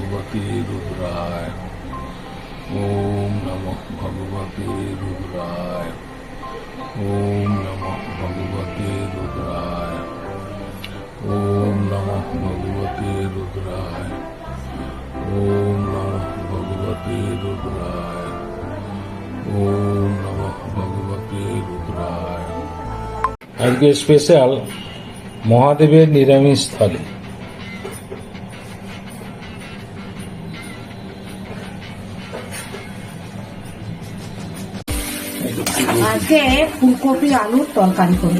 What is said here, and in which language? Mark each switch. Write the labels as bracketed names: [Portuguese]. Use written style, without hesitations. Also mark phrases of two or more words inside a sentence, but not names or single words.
[Sanskrit] ভগবতে রুদ্রায়, ওম নমঃ ভগবতে রুদ্রায়, ওম নমঃ ভগবতে রুদ্রায়, ওম নমঃ ভগবতে রুদ্রায়, ওম নমঃ ভগবতে রুদ্রায়, ওম নমঃ ভগবতে রুদ্রায়। [Bangla] আজকে স্পেশাল মহাদেবের নিরামিষ থালি। আজকে ফুলকপি আলুর তরকারি করবো।